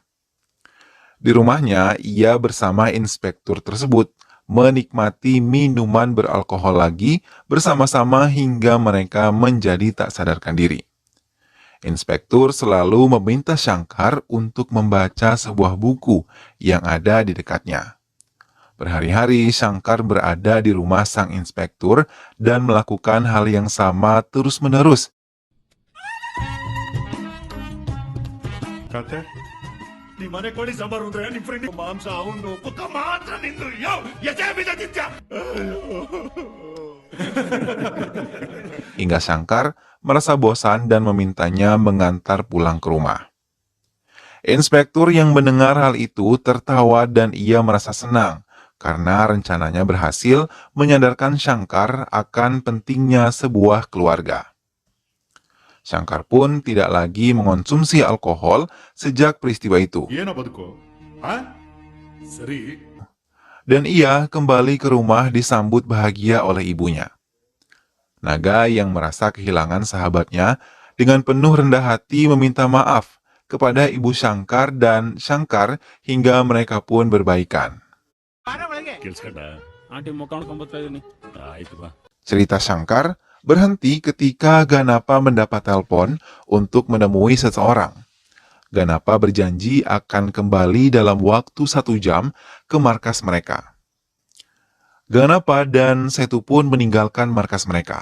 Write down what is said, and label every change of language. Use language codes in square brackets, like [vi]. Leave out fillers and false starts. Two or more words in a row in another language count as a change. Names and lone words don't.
[id] Di rumahnya, ia bersama inspektur tersebut menikmati minuman beralkohol lagi bersama-sama hingga mereka menjadi tak sadarkan diri. Inspektur selalu meminta Shankar untuk membaca sebuah buku yang ada di dekatnya. Berhari-hari Shankar berada di rumah sang inspektur dan melakukan hal yang sama terus-menerus. [kn] ನಿಮ್ಮ ಮನೆ ಕೋಳಿ ಸಾಂಬಾರು ಅಂದ್ರೆ ನಿಮ್ ಫ್ರೆಂಡ್ ಮಾಂಸ ಅವನು ಪುಕ್ಕ ಮಾತ್ರ ನಿಂದು ಯಾವ ಎಜೆ ಬಿದ್ದಿದ್ಯ [id] Hingga Shankar merasa bosan dan memintanya mengantar pulang ke rumah. Inspektur yang mendengar hal itu tertawa dan ia merasa senang karena rencananya berhasil menyadarkan Shankar akan pentingnya sebuah keluarga. Shankar pun tidak lagi mengonsumsi alkohol sejak peristiwa itu. [kn] ಏನೋ ಬದುಕು ಆ ಸರಿ [id] Dan ia kembali ke rumah disambut bahagia oleh ibunya. Naga yang merasa kehilangan sahabatnya dengan penuh rendah hati meminta maaf kepada Ibu Shankar dan Shankar hingga mereka pun berbaikan. [kn] ಬಾರ ಒಳಗೆ ಕೆಲ್ಸ್ಕೊಂಡ ಆಂಟಿ ಮುಖ ನೋಡ್ಕೊಂಬತ್ತಾ ಇದೀನಿ. ಆಯ್ತು ಬಾ [id] Cerita Shankar berhenti ketika Ganapa mendapat telepon untuk menemui seseorang. Ganapa berjanji akan kembali dalam waktu 1 jam ke markas mereka. Ganapa dan Setu pun meninggalkan markas mereka.